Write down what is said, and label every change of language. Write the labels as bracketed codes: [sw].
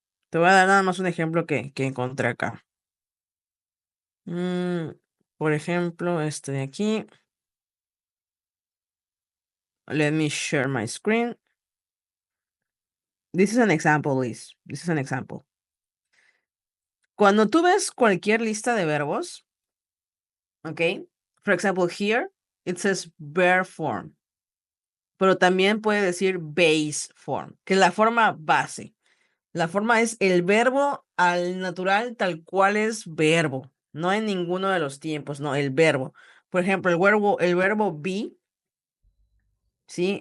[es] Te voy a dar nada más un ejemplo que encontré acá. Por ejemplo, este de aquí. [en] Let me share my screen. This is an example, Liz. This is an example. [es] Cuando tú ves cualquier lista de verbos, ¿ok? [en] For example, here, it says bare form. [es] Pero también puede decir base form, que es la forma base. La forma es el verbo al natural tal cual es verbo. No en ninguno de los tiempos, no, el verbo. Por ejemplo, el verbo be, ¿sí?